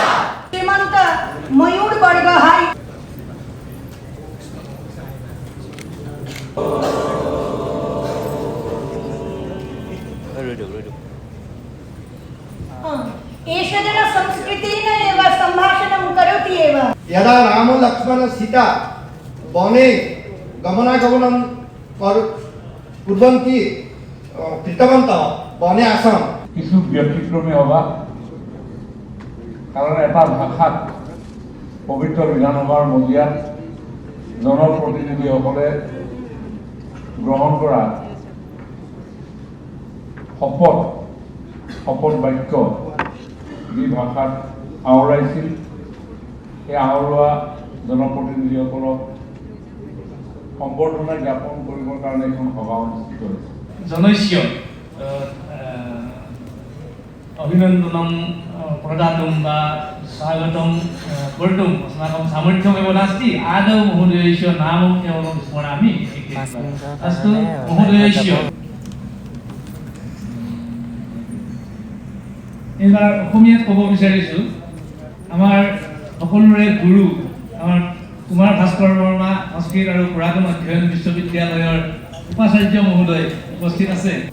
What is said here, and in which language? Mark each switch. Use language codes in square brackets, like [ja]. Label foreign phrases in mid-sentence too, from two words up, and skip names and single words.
[sa] श्रीमंत मयूर वर्ग हाई एष जन संस्कृतेन एव सम्भाषणं करोति एव यदा रामो लक्ष्मण सीता वने गमनागमनं कुर्वन्ति कृतवन्तः वने आसन् [as] কিছু ব্যতিক্রমী হবা কারণ এটা ভাষাত পবিত্র বিধানসভার মজিয়াত জনপ্রতিনিধিসকলে গ্রহণ করা শপথ বাক্য যি ভাষাত আওৰাইছিল এই আওৰোৱা জনপ্ৰতিনিধিসকলক সম্বৰ্ধনা জ্ঞাপন কৰিবৰ কাৰণে এখন সভা অনুষ্ঠিত হৈছে [sa] जनैश्य अभिनन्दनं प्रदातुं वा स्वागतं कर्तुम् अस्माकं सामर्थ्यमेव नास्ति आदौ महोदयस्य नामं केवलं स्मरामि अस्तु महोदयस्य [as] এইবাৰ অসমীয়াত ক'ব বিচাৰিছোঁ আমাৰ সকলোৰে গুৰু আমাৰ কুমাৰ ভাস্কৰ বৰ্মা সংস্কৃত আৰু পুৰাতন অধ্যয়ন বিশ্ববিদ্যালয়ৰ উপাচাৰ্য মহোদয় উপস্থিত আছে